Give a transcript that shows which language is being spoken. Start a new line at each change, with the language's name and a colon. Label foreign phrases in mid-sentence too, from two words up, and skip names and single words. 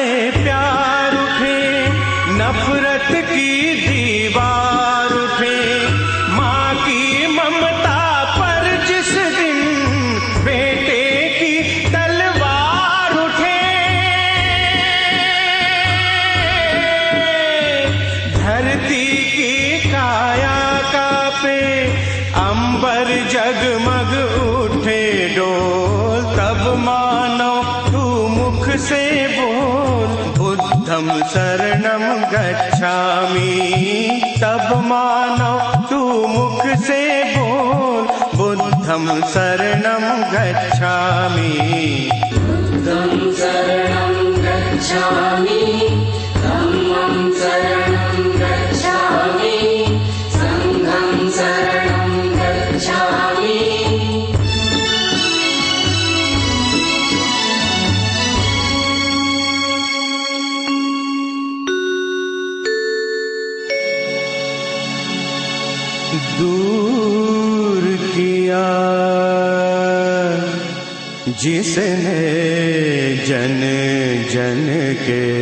Hindi: प्यार उठे, नफरत की दीवार उठे, माँ की ममता पर जिस दिन बेटे की तलवार उठे, धरती की काया कांपे, अंबर जगमग उठे डोल। तब मानो तू मुख से बोल
Pali: बुद्धं शरणं गच्छामि।
Hindi: तब मानो तू मुख से बोल
Pali: बुद्धं बुद्धं शरणं गच्छामि बुद्धं शरणं गच्छामि धम्मं शरणं गच्छामि संघं शरणं गच्छामि
Hindi: दूर किया जिसने जन जन के